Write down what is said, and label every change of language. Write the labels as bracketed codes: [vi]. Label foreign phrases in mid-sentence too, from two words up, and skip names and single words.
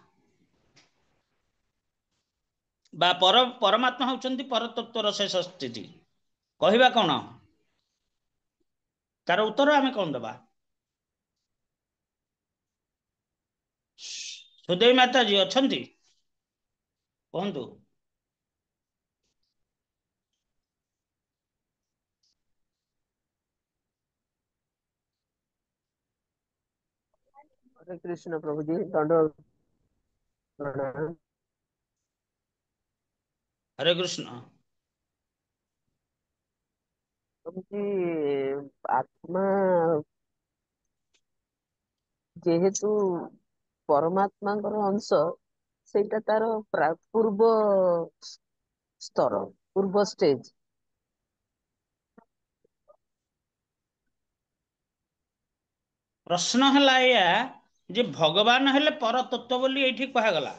[or] ବା ପରମାତ୍ମା ହଉଛନ୍ତି ପରତତ୍ଵର ଶେଷ ସ୍ଥିତି, କହିବା କଣ? ତାର ଉତ୍ତର ଆମେ କଣ ଦବା? ସୁଦେବୀ ମାତାଜୀ ଅଛନ୍ତି? କୁହନ୍ତୁ। [hi] हरे कृष्ण प्रभु जी, दंड प्रणाम। हरे कृष्ण प्रभु जी, [or] ଆତ୍ମା ଯେହେତୁ ପରମାତ୍ମାଙ୍କର ଅଂଶ, ସେଇଟା ତାର ପୂର୍ବ ସ୍ତର, ପୂର୍ବ ଷ୍ଟେଜ। ପ୍ରଶ୍ନ ହେଲା ଏଇଆ ଯେ ଭଗବାନ ହେଲେ ପରତତ୍ତ୍ୱ ବୋଲି ଏଇଠି କୁହାଗଲା।